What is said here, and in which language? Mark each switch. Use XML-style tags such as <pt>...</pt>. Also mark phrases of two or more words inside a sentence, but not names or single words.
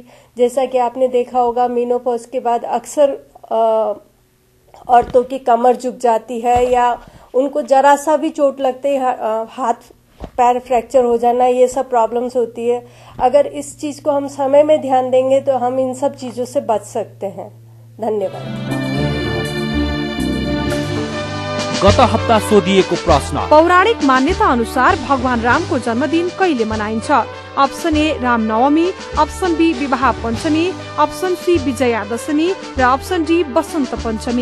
<hi>जैसा कि आपने देखा होगा, मीनोपॉज के बाद अक्सर औरतों की कमर झुक जाती है या उनको जरा सा भी चोट लगते ही हाथ पैर फ्रैक्चर हो जाना, ये सब प्रॉब्लम्स होती है। अगर इस चीज को हम समय में ध्यान देंगे तो हम इन सब चीजों से बच सकते हैं। धन्यवाद।</hi> <ne>गत हप्ता सोधिएको प्रश्न, पौराणिक मान्यता अनुसार भगवान रामको जन्मदिन कहिले मनाइन्छ?</ne> <en>option A</en> <ne>रामनवमी,</ne> <en>option B</en> <ne>विवाह पञ्चमी,</ne> <en>option C</en> <ne>विजयादशमी र</ne> <en>option D</en> <ne>बसन्त पञ्चमी।</ne>